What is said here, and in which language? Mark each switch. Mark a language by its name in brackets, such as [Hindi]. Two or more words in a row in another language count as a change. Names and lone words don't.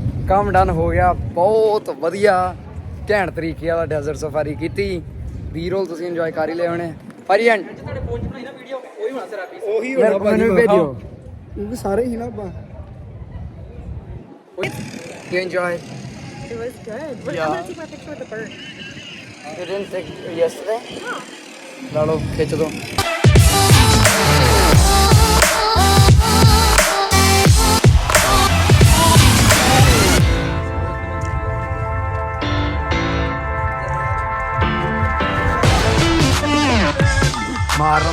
[Punjabi] ਕੰਮ ਡਨ ਹੋ ਗਿਆ ਬਹੁਤ ਵਧੀਆ ਘੈਂਟ ਤਰੀਕੇ ਨਾਲ [English] desert safari [Punjabi] ਕੀਤੀ ਬੀ-ਰੋਲ ਤੁਸੀਂ ਇੰਜੋਏ ਕਰ ਹੀ ਲਏ ਹੋਣੇ ਭਾਜੀ ਤੁਹਾਡੇ ਫੋਨ 'ਚ ਬਣਾਈ ਨਾ ਵੀਡੀਓ ਉਹੀ ਹੋਣਾ ਤੇਰਾ ਪੀਸ ਉਹੀ ਮੈਨੂੰ ਵੀ ਭੇਜਿਓ ਕਿਉਂਕਿ ਸਾਰੇ ਹੀ ਨਾ ਆਪਾਂ [English] You enjoy it? It was good. But Yeah. I'm gonna take my picture with the bird. You didn't take yesterday? [Punjabi] ਲਾ ਲਓ ਖਿੱਚ ਦੋ ਮਾਰਨ